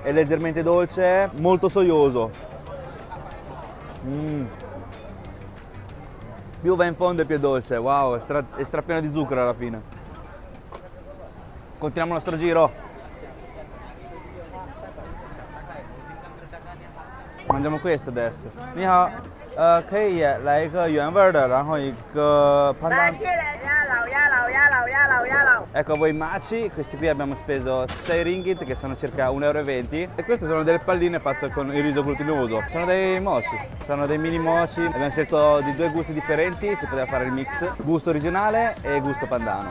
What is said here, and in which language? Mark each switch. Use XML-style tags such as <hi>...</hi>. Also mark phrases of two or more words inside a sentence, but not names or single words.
<it>È leggermente dolce, molto soioso. Più va in fondo e più è dolce. Wow, è strapieno di zucchero alla fine. Continuiamo il nostro giro. Mangiamo questo adesso.</it> <zh>你好, 可以来一个原味的，然后一个潘丹。</zh> <it>Ecco a voi maci, questi qui abbiamo speso 6 ringgit che sono circa 1,20 € e queste sono delle palline fatte con il riso glutinoso. Sono dei mochi, sono dei mini mochi. Abbiamo scelto di 2 gusti differenti, si poteva fare il mix, gusto originale e gusto pandano.</it>